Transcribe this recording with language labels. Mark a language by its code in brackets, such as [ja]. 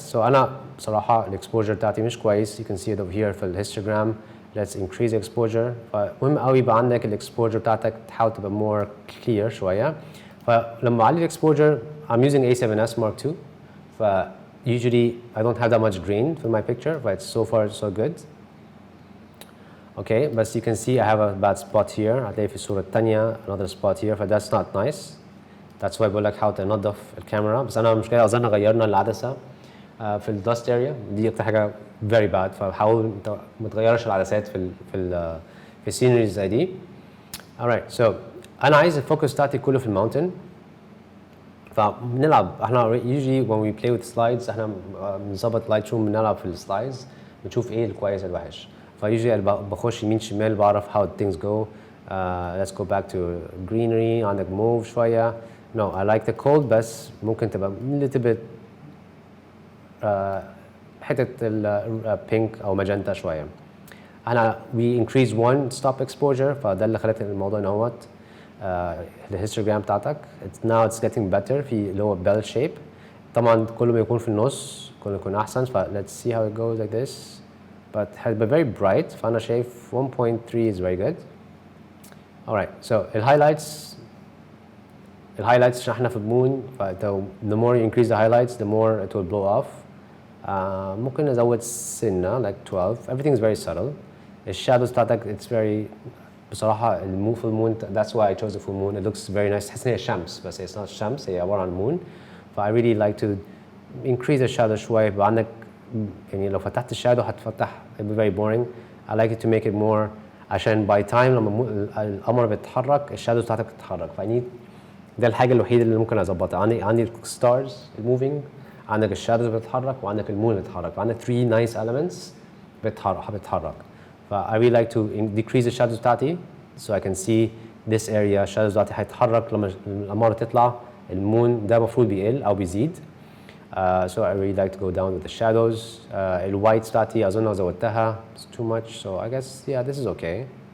[en] So أنا بصراحة الexposure بتاعتي مش كويس. You can see it over here في الhistogram. Let's increase the exposure. [ar] فمهم قوي يبقى عندك الexposure بتاعتك تحاول تبقى more clear شوية. [en] فلما أعلي الexposure, I'm using A7S Mark II. Usually I don't have that much green for my picture, but so far so good. Okay, but you can see I have a bad spot here. هتلاقي في الصورة التانية another spot here, but that's not nice. That's why بقول لك how to ننظف الكاميرا. [ar] بس أنا المشكلة أظن غيرنا العدسة في الدست area. دي أكتر حاجة very bad. فحاول ما تغيرش العدسات في السينريز زي دي. Alright, so أنا عايز الفوكس بتاعتي كله في الماونتن. فبنلعب احنا usually when we play with slides احنا بنظبط لايت روم بنلعب في السلايدز بنشوف ايه الكويس والوحش. فusually بخش يمين شمال بعرف how things go. [en] Let's go back to greenery. [ar] عندك move شوية. [en] No, I like the cold بس ممكن تبقى little bit حتة pink أو magenta شوية. [ar] أنا we increase one stop exposure فده اللي خلت الموضوع إن هو الهيستوجرام بتاعتك now it's getting better في اللي هو bell shape. طبعا كل ما يكون في النص كل ما يكون أحسن. [en] let's see how it goes like this. But has been very bright. فأنا شايف 1.3 is very good. Alright, so الhighlights عشان احنا في المون the more you increase the highlights the more it will blow off. [ar] ممكن نزود سنة like 12. [en] Everything is very subtle. الشادوز بتاعتك it's very بصراحة full moon that's why I chose the full moon. It looks very nice. [ar] تحس إن هي شمس بس it's not شمس هي عبارة عن moon. [en] I really like to increase the shadow شوية. [ar] يبقى عندك يعني لو فتحت الشادو هتفتح it will be very boring. I like it to make it more عشان by time لما القمر بيتحرك الشادوز بتاعتك بتتحرك. ده الحاجة الوحيدة اللي ممكن أظبطها. [en] عندي stars moving. [ar] عندك الشادوز بتتحرك وعندك المون بتتحرك. [en] عندك 3 nice elements بتتحرك. I really like to decrease the shadows بتاعتي so I can see this area. [ar] shadows بتاعتي هيتحرك لما القمر تطلع. المون ده المفروض بيقل أو بيزيد. [en] So I really like to go down with the shadows. [ar] الوايتس بتاعتي أظن زودتها. [en] It's too much so I guess yeah this is okay.